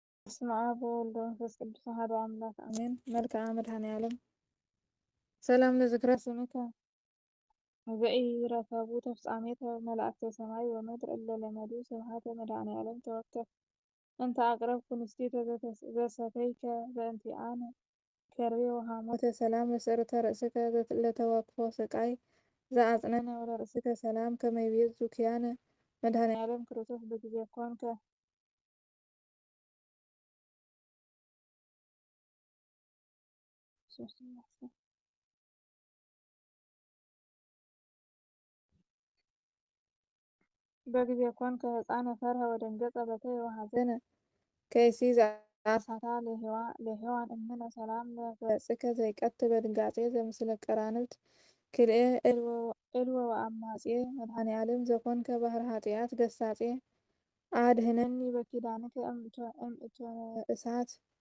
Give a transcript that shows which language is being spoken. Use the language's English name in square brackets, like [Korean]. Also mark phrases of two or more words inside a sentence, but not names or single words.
[Geez] በስመ አብ ወወልድ ወመንፈስ ቅዱስ አሐዱ አምላክ አሜን። መልክዓ መድኃኔዓለም ሰላም ለዝክረ ስምከ ዘኢረከቡ ተፍጻሜተ መላእክተ ሰማይ ወምድር እለ ለመዱ ስብሐተ መድኃኔዓለም ተወከፍ እንተ አቅረብኩ ንስቲተ ዘሰተይከ በእንቲአነ ከርቤ ወሐሞተ ሰላም ለስዕርተ ርእስከ ለተወክፎ ስቃይ ዘአጽነነ ወለርእስከ ሰላም ከመ ይቤዙ ኪያነ መድኃኔዓለም ክርስቶስ በጊዜ ኮንከ በጊዜ ኮንከ ሕፃነ ፈርሀ ወደንገጸ በከየ ወሐዘነ ከይሲ ዘአሳታ ለሔዋን እምነ ሰላም ለገጽከ ዘይቀት በድንጋጼ ዘምስለ ቀራንብት ክልኤ ዕልወ ወአማጼ መድኃኔዓለም ዘኮንከ ባህረ ኃጢአት ገሳጼ አድኅነኒ በኪዳንከ እምእቶነ እሳት